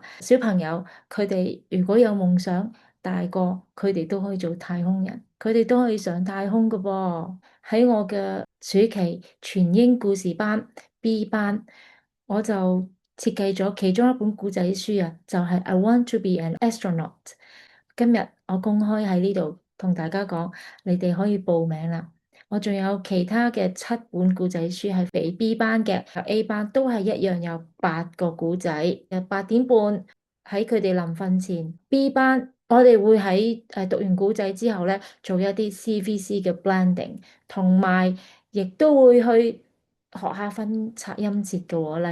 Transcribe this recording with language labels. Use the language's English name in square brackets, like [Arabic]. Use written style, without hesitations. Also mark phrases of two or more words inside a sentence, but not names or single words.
[Cantonese] 小朋友，佢哋如果有夢想，大個佢哋都可以做太空人，佢哋都可以上太空㗎噃。喺我嘅暑期全英故事班 B 班，我就設計咗其中一本故仔書啊，就係 I Want to be an astronaut。今日我公開喺呢度同大家講，你哋可以報名啦。我仲有其他嘅7本故仔書係俾 B 班嘅，A 班都係一樣有8個故仔。8點半喺佢哋臨瞓前，B 班我哋會喺讀完故仔之後咧，做一啲 CVC 嘅 blending，同埋亦都會去學下分拆音節嘅喎。